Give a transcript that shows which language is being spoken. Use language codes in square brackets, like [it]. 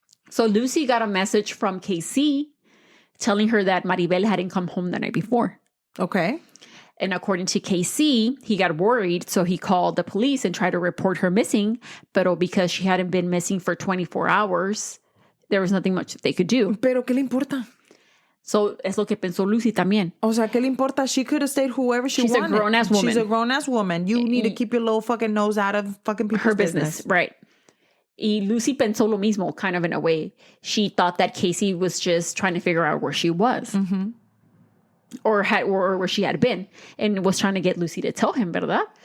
[en] So Lucy got a message from KC telling her that Maribel hadn't come home the night before. Okay. And according to KC, he got worried, so he called the police and tried to report her missing. But because she hadn't been missing for 24 hours, there was nothing much that they could do. [es] Pero ¿qué le importa? So, es lo que pensó Lucy también. O sea, ¿qué le importa? [en] She could have stayed whoever she wanted. She's a grown-ass woman. She's a grown-ass woman. You need to keep your little fucking nose out of fucking people's her business. Right. [es] Y Lucy pensó lo mismo, [en] kind of in a way. She thought that Casey was just trying to figure out where she was. Mm-hmm. Or where she had been. And was trying to get Lucy to tell him, ¿verdad?